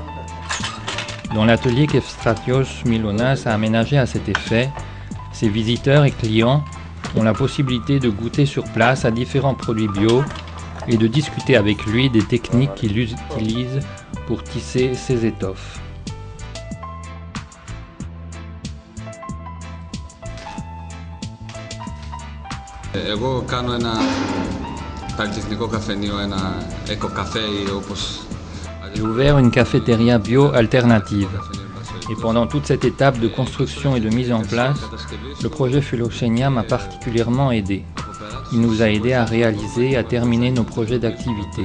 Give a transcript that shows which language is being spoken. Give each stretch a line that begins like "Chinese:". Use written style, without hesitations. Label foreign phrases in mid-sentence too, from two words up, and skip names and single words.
French: Dans l'atelier qu'Efstratios Melonas a aménagé à cet effet, ses visiteurs et clients ont la possibilité de goûter sur place à différents produits bio et de discuter avec lui des techniques qu'il utilise pour tisser ses étoffes.
Greek: Εγώ κάνω ένα καλλιτεχνικό καφενείο, ένα eco-café όπως...
French: J'ai ouvert une cafétéria bio alternative. Et pendant toute cette étape de construction et de mise en place, le projet Philoxénia m'a particulièrement aidé. Il nous a aidés à réaliser et à terminer nos projets d'activité.